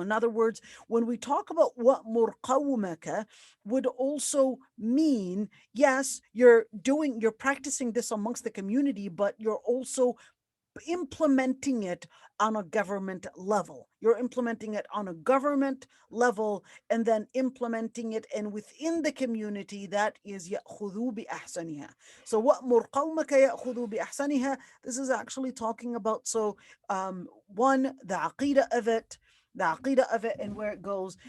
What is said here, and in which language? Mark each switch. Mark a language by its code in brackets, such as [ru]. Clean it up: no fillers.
[en] In other words, when we talk about what murqawmaka, would also mean, yes, you're practicing this amongst the community, but you're also implementing it on a government level. You're implementing it on a government level and then implementing it and within the community. That is [ar] يأخذوا بأحسنها. So وأمر قومك يأخذوا بأحسنها. [en] This is actually talking about, so one, the aqidah of it, and where it goes.